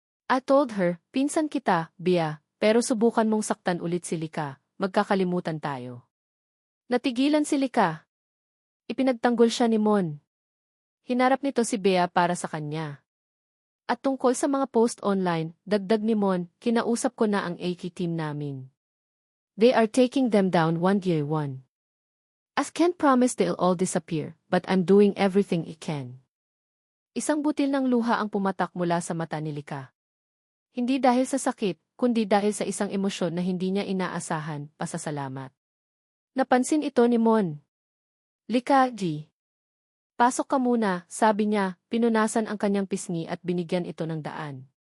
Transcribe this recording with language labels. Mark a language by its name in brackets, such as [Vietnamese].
[English] I told her, [Filipino] pinsan kita, Bea, pero subukan mong saktan ulit si Lika, magkakalimutan tayo. Natigilan si Lika. Ipinagtanggol siya ni Mon. Hinarap nito si Bea para sa kanya. At tungkol sa mga post online, dagdag ni Mon, kinausap ko na ang AK team namin. [English] They are taking them down one by one. As can't promise they'll all disappear, but I'm doing everything I can. [Filipino] Isang butil ng luha ang pumatak mula sa mata ni Lika. Hindi dahil sa sakit, kundi dahil sa isang emosyon na hindi niya inaasahan, pasasalamat. Napansin ito ni Mon. Lika, G. Pasok ka muna, sabi niya, pinunasan ang kanyang pisngi at binigyan ito ng daan.